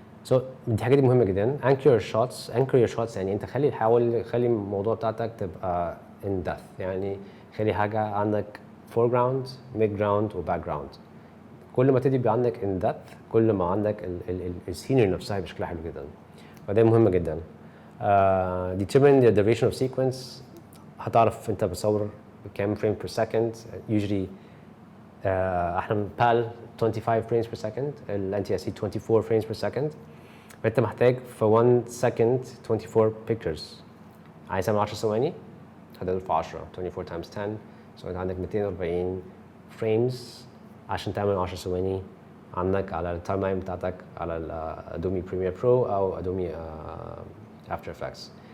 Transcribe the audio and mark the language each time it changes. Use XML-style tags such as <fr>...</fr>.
<en>so دي حاجه دي مهمه جدا. anchor your shots يعني انت خلي الموضوع بتاعتك تبقى in depth، يعني خلي حاجه عندك foreground mid ground و background.</en> <ar>كل ما تدي يبقى عندك in depth كل ما عندك السينري نفسها بشكلها حلو جدا، فده مهم جدا.</ar> <en>determine the duration of sequence، هتعرف انت بتصور كام فريم per second. usually احنا بال 25 frames per second، الانتي اس 24 frames per second، فانت محتاج في 1 second 24 pictures.</en> <ar>عايز تعمل 10 ثواني هتضرب في 10 24 times 10 so انت عندك 240 frames عشان تعمل 10 ثواني عندك على التايم لاين بتاعتك على الادوبي بريمير برو او ادوبي افتر افكتس.</ar>